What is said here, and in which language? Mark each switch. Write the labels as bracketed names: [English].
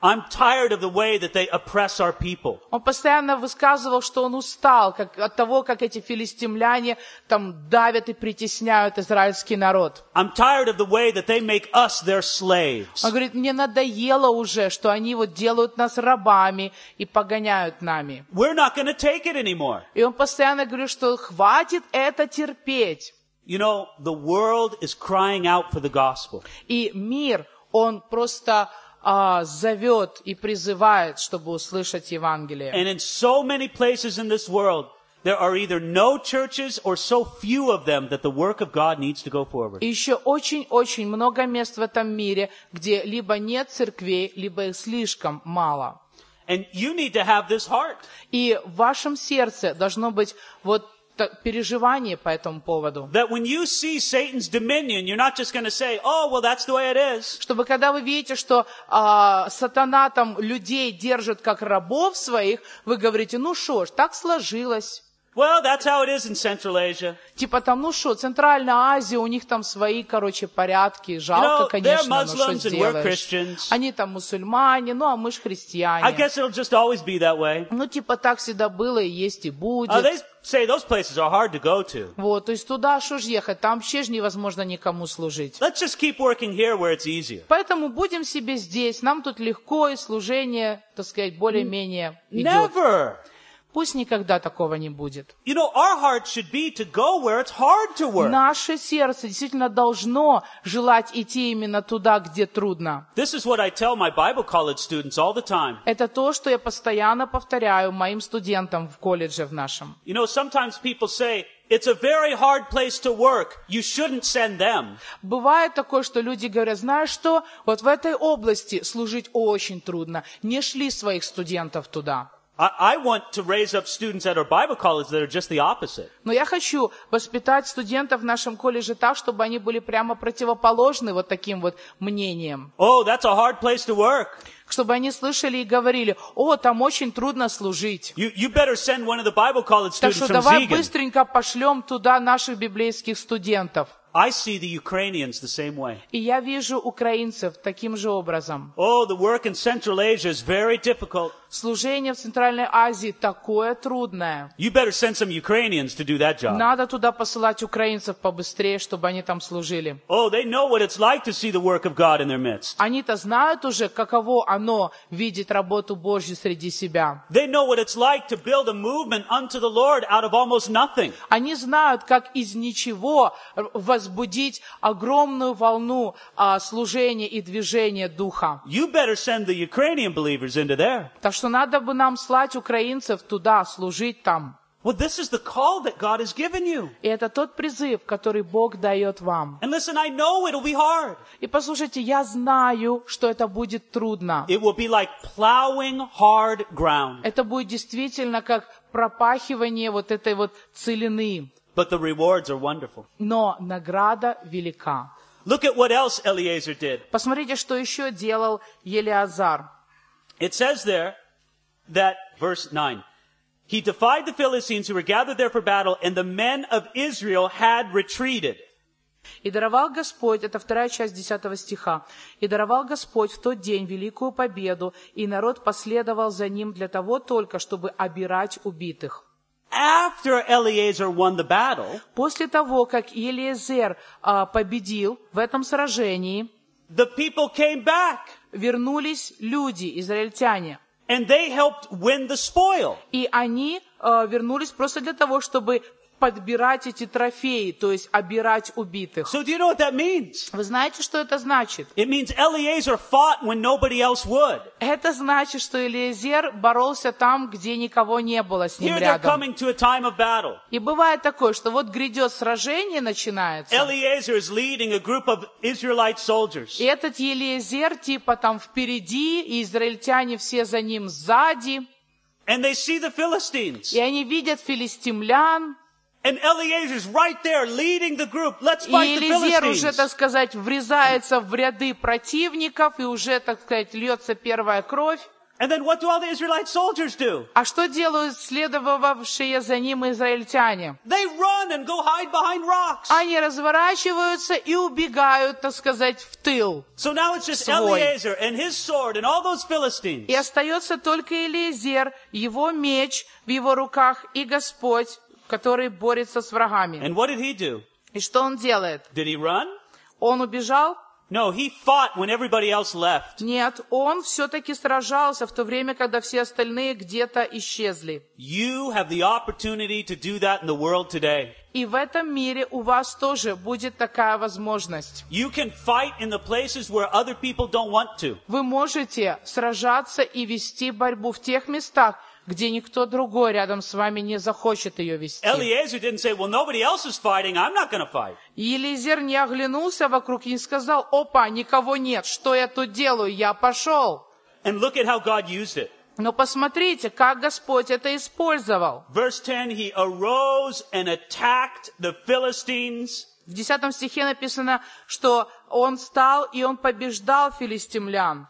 [English] I'm tired of the way that they oppress our people. [Russian] Он постоянно высказывал, что он устал от того, как эти филистимляне там давят и притесняют израильский народ. [English] I'm tired of the way that they make us their slaves. [Russian] Он говорит, мне надоело уже, что они вот делают нас рабами и погоняют нами. [English] We're not going to take it anymore. [Russian] И он постоянно говорит, что хватит это терпеть. [English] You know, the world is crying out for the gospel. [Russian] И мир, он просто зовет и призывает, чтобы услышать Евангелие. [English] And in so many places in this world, there are either no churches or so few of them that the work of God needs to go forward. [Russian] И еще очень-очень много мест в этом мире, где либо нет церквей, либо их слишком мало. [English] And you need to have this heart. [Russian] И в вашем сердце должно быть вот переживание по этому поводу. [English] That when you see Satan's dominion, you're not just going to say, oh, well, that's the way it is. [Russian] Чтобы когда вы видите, что сатана там людей держит как рабов своих, вы говорите, ну что ж, так сложилось. [English] Well, that's how it is in Central Asia. [Russian] Типа там, ну что, Центральная Азия, у них там свои, короче, порядки. Жалко, [English] you know, [Russian] конечно, [English] they're Muslims and we're Christians. [Russian] Они там мусульмане, ну а мы ж христиане. [English] I guess it'll just always be that way. [Russian] Ну типа так всегда было и есть и будет. [English] They say those places are hard to go to. [Russian] Вот, то есть туда что ж ехать, там вообще ж невозможно никому служить. [English] Let's just keep working here where it's easier. [Russian] Поэтому будем себе здесь, нам тут легко и служение, так сказать, более-менее идет. [English] Never. [Russian] Пусть никогда такого не будет. [English] You know, our heart should be to go where it's hard to work. [Russian] Наше сердце действительно должно желать идти именно туда, где трудно. [English] This is what I tell my Bible college students all the time. [Russian] Это то, что я постоянно повторяю моим студентам в колледже в нашем. [English] You know, sometimes people say, it's a very hard place to work. You shouldn't send them. [Russian] Бывает такое, что люди говорят, знаешь что, вот в этой области служить очень трудно. Не шли своих студентов туда. [English] I want to raise up students at our Bible college that are just the opposite. [Russian] Но я хочу воспитать студентов в нашем колледже так, чтобы они были прямо противоположны вот таким вот мнением. [English] Oh, that's a hard place to work. [Russian] Чтобы они слышали и говорили, о, там очень трудно служить. [English] You better send one of the Bible college students from Ziegen. [Russian] Так что давай быстренько пошлем туда наших библейских студентов. [English] I see the Ukrainians the same way. [Russian] И я вижу украинцев таким же образом. [English] Oh, the work in Central Asia is very difficult. [Russian] Служение в Центральной Азии такое трудное. [English] You better send some Ukrainians to do that job. [Russian] Надо туда посылать украинцев побыстрее, чтобы они там служили. [English] Oh, they know what it's like to see the work of God in their midst. [Russian] Они-то знают уже, каково оно видеть работу Божью среди себя. [English] They know what it's like to build a movement unto the Lord out of almost nothing. [Russian] Они знают, как из ничего возбудить огромную волну служения и движения Духа. [English] You better send the Ukrainian believers into there. [Russian] Так что надо бы нам слать украинцев туда, служить там. [English] Well, this is the call that God has given you. [Russian] И это тот призыв, который Бог дает вам. [English] And listen, I know it'll be hard. [Russian] И послушайте, я знаю, что это будет трудно. [English] It will be like plowing hard ground. [Russian] Это будет действительно как пропахивание вот этой вот целины. [English] But the rewards are wonderful. [Russian] Но награда велика. [English] Look at what else Eliezer did. [Russian] Посмотрите, что еще делал Елиазар. [English] It says there that, verse 9, he defied the Philistines who were gathered there for battle, and the men of Israel had retreated. [Russian] И даровал Господь, это вторая часть 10 стиха, и даровал Господь в тот день великую победу, и народ последовал за ним для того только, чтобы обирать убитых. [English] After Eliezer won the battle, [Russian] после того, как Елиезер победил в этом сражении, [English] the people came back. [Russian] Вернулись люди, израильтяне. [English] And they helped win the spoil. [Russian] И они вернулись просто для того, чтобы подбирать эти трофеи, то есть обирать убитых. [English] So do you know what that means? [Russian] Вы знаете, что это значит? [English] It means Eliezer fought when nobody else would. [Russian] Это значит, что Элиезер боролся там, где никого не было с ним [English] Here [Russian] рядом. [English] They're coming to a time of battle. [Russian] И бывает такое, что вот грядет сражение, начинается. [English] Eliezer is leading a group of Israelite soldiers. [Russian] И этот Элиезер типа там впереди, и израильтяне все за ним сзади. [English] And they see the Philistines. [Russian] И они видят филистимлян. [English] And Eliezer's right there, leading the group. Let's fight the Philistines. [Russian] И Елиезер уже, так сказать, врезается в ряды противников, и уже, так сказать, льется первая кровь. [English] And then what do all the Israelite soldiers do? [Russian] А что делают следовавшие за ним израильтяне? [English] They run and go hide behind rocks. [Russian] Они разворачиваются и убегают, так сказать, в тыл. [English] So now it's just Eliezer and his sword and all those Philistines. [Russian] И остается только Елиезер, его меч в его руках и Господь, который борется с врагами. [English] And what did he do? [Russian] И что он делает? [English] Did he run? [Russian] Он убежал? [English] No, he fought when everybody else left. [Russian] Нет, он все-таки сражался в то время, когда все остальные где-то исчезли. [English] You have the opportunity to do that in the world today. [Russian] И в этом мире у вас тоже будет такая возможность. [English] You can fight in the places where other people don't want to. [Russian] Вы можете сражаться и вести борьбу в тех местах, где никто другой рядом с вами не захочет ее вести. [English] Eliezer didn't say, well, nobody else is fighting, I'm not gonna fight. [Russian] Елиезер не оглянулся вокруг и не сказал, опа, никого нет, что я тут делаю, я пошел. [English] And look at how God used it. [Russian] Но посмотрите, как Господь это использовал. [English] Verse 10, he arose and attacked the Philistines. [Russian] В 10 стихе написано, что он стал и он побеждал филистимлян.